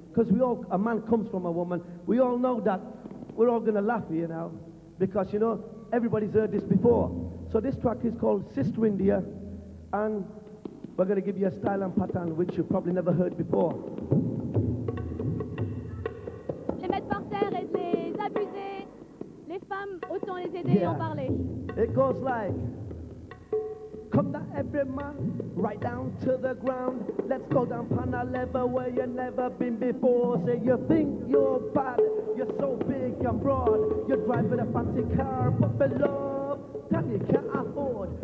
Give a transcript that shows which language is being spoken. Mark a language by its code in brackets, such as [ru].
[en] Because a man comes from a woman. We all know that. We're all going to laugh here now, because, you know, everybody's heard this before. So this track is called Sister India, and we're going to give you a style and pattern which you've probably never heard before. [fr] Les mettre par terre et de les abuser. Les femmes, autant les aider et en parler. [en] It goes like, come down every man, right down to the ground. Let's go down on a level where you never been before. Say you think you're bad, you're so big and broad. You're driving a fancy car, but below, that you can't afford.